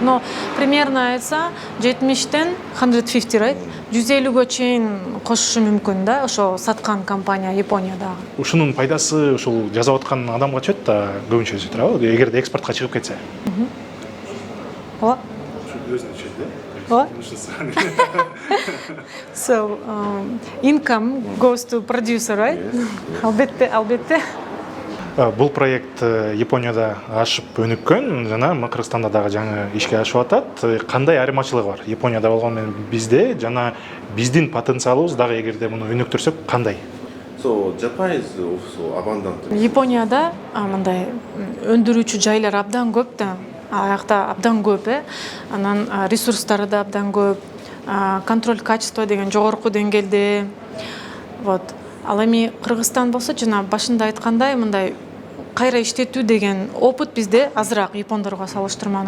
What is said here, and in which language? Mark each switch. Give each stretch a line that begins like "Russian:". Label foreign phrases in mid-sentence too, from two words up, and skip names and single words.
Russian: Но примерно
Kyrgyz: айтса 70-тен 150, right? 150-гө чейин кошушу мүмкүн да, ошо саткан компания Япониядагы. Ушунун пайдасы ушул жасап аткан адамга чөт да көбүнчө туурабы? Эгерде экспортко чыгып кетсе. Ооба. Өзүнө чөт да.
English: So income goes to producer, right?
Kyrgyz: Албетте. Бул проект Японияда ашып өнүккөн, жана Кыргызстанда дагы жаңы ишке ашып атат. Кандай айырмачылыгы бар? Японияда болгон менен бизде жана биздин потенциалыбыз дагы эгерде муну өнүктүрсөк кандай?
English: So Japan is also abundant.
Kyrgyz: Японияда мындай өндүрүүчү жайлар абдан көп да. Аякта абдан көп, анан ресурстары да абдан көп,
Russian: контроль качества
Kyrgyz: деген жогорку деңгээлде. Вот. Ал эми Кыргызстан болсо жана башында айткандай, мындай кайра иштетүү деген опыт бизде азыраак япондорго салыштырмалуу.